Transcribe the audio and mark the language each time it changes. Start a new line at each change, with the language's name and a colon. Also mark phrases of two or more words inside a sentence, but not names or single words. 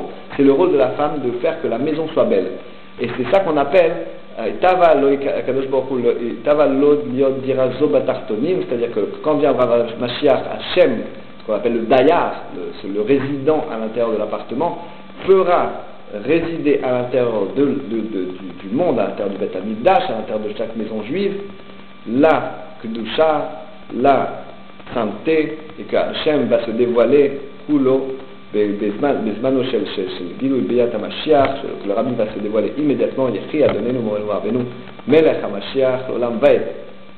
French: C'est le rôle de la femme de faire que la maison soit belle. Et c'est ça qu'on appelle c'est-à-dire que quand viendra Mashiach, Hachem, ce qu'on appelle le Dayar, le résident à l'intérieur de l'appartement, fera résider à l'intérieur du monde, à l'intérieur du Beth Hamikdash, à l'intérieur de chaque maison juive, la Kedusha, la sainteté, et que Hachem va se dévoiler,
Hebrew: Kulo, בזמנו של גילוי ביאת המשיח,
French: le Rabbi va se dévoiler immédiatement,
Hebrew: יחי אדוננו מורנו ורבנו מלך המשיח לעולם ועד.